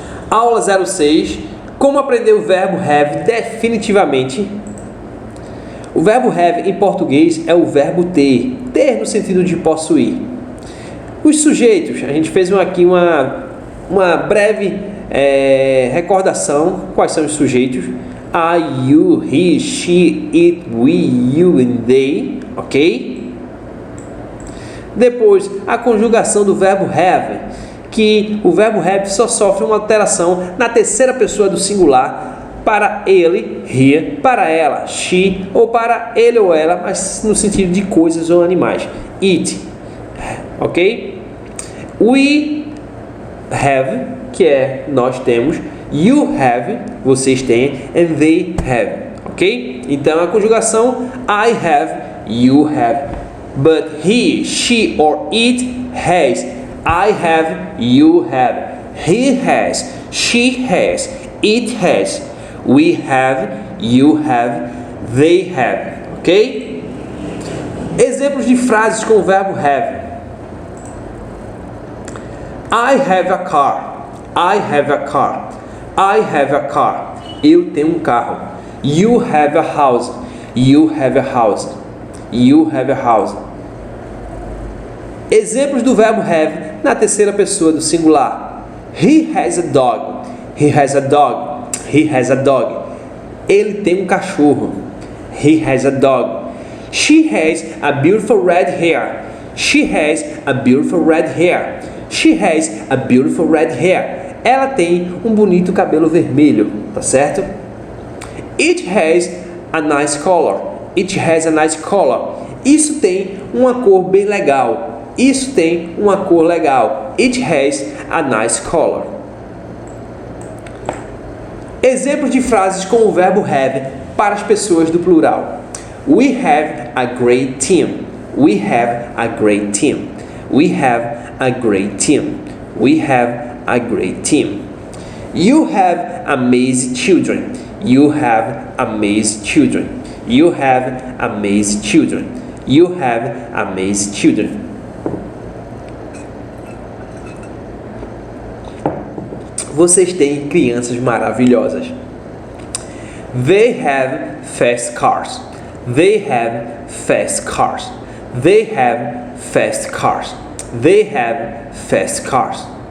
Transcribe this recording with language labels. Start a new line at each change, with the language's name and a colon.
Portuguese: Aula 06, como aprender o verbo have definitivamente. O verbo have em português é o verbo ter no sentido de possuir. Os sujeitos, a gente fez aqui uma breve recordação. Quais são os sujeitos?
English: I, you, he, she, it, we, you and they, ok?
Portuguese: Depois, a conjugação do verbo have, que o verbo have só sofre uma alteração na terceira pessoa do singular, para ele, he, para ela, she, ou para ele ou ela, mas no sentido de coisas ou animais, it, ok?
English: We have,
Portuguese: que é nós temos,
English: you have,
Portuguese: vocês têm,
English: and they have, ok?
Portuguese: Então a conjugação
English: I have, you have, but he, she or it has. I have, you have, he has, she has, it has, we have, you have, they have, ok?
Portuguese: Exemplos de frases com o verbo have.
English: I have a car. I have a car. I have a car.
Portuguese: Eu tenho um carro.
English: You have a house. You have a house. You have a house.
Portuguese: Exemplos do verbo have na terceira pessoa do singular.
English: He has a dog. He has a dog. He has a dog.
Portuguese: Ele tem um cachorro.
English: He has a dog. She has a beautiful red hair. She has a beautiful red hair. She has a beautiful red hair.
Portuguese: Ela tem um bonito cabelo vermelho, tá certo?
English: It has a nice color. It has a nice color.
Portuguese: Isso tem uma cor bem legal. Isso tem uma cor legal.
English: It has a nice color.
Portuguese: Exemplos de frases com o verbo have para as pessoas do plural.
English: We have a great team. We have a great team. We have a great team. We have a great team. You have amazing children. You have amazing children. You have amazing children. You have amazing children.
Portuguese: Vocês têm crianças maravilhosas.
English: They have fast cars. They have fast cars. They have fast cars. They have fast cars.